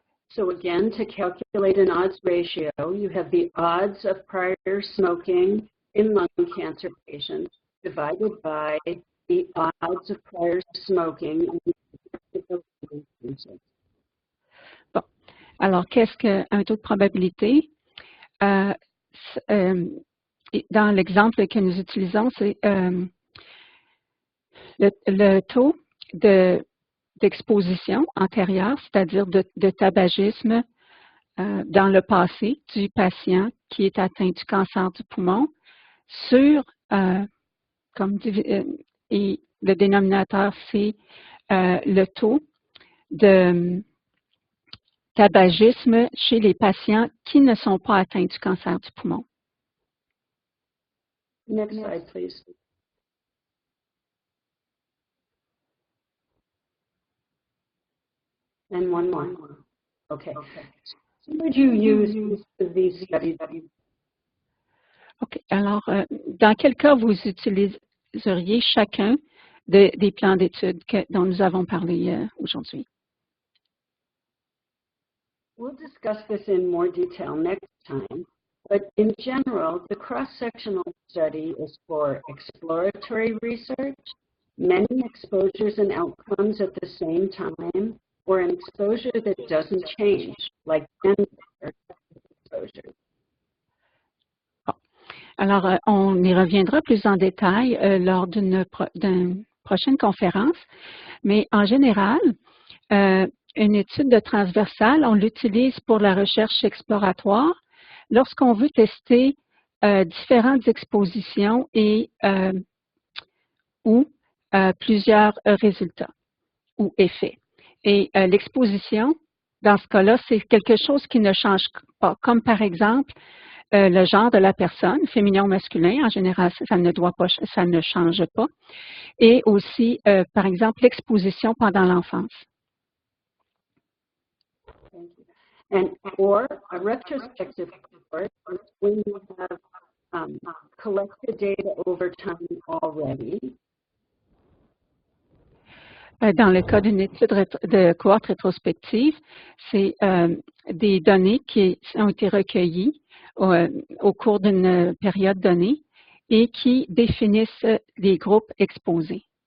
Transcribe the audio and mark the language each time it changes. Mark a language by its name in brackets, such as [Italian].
[English] So again, to calculate an odds ratio, you have the odds of prior smoking in lung cancer patients divided by the odds of prior smoking in cancer. [French] Bon. Alors, qu'est-ce qu'un taux de probabilité? Dans l'exemple que nous utilisons, c'est le taux d'exposition antérieure, c'est-à-dire de tabagisme dans le passé du patient qui est atteint du cancer du poumon sur, et le dénominateur, c'est le taux de tabagisme chez les patients qui ne sont pas atteints du cancer du poumon. [English] Next slide, please. And one more. Okay. So would you use these studies? OK. [French] Alors, dans quel cas vous utiliseriez chacun des plans d'études dont nous avons parlé aujourd'hui? [English] We'll discuss this in more detail next time, but in general, the cross-sectional study is for exploratory research, many exposures and outcomes at the same time, or an exposure that doesn't change, like gender exposure. [French] Bon. Alors, on y reviendra plus en détail lors d'une prochaine conférence, mais en général, une étude de transversale, on l'utilise pour la recherche exploratoire lorsqu'on veut tester différentes expositions et ou plusieurs résultats ou effets. Et l'exposition, dans ce cas-là, c'est quelque chose qui ne change pas, comme par exemple le genre de la personne, féminin ou masculin, en général, ça ne change pas, et aussi, par exemple, l'exposition pendant l'enfance. [English] Thank you. And or a retrospective cohort is when you have collected data over time already. [French] Dans le cas d'une étude de cohorte rétrospective, c'est des données qui ont été recueillies au cours d'une période donnée et qui définissent des groupes exposés.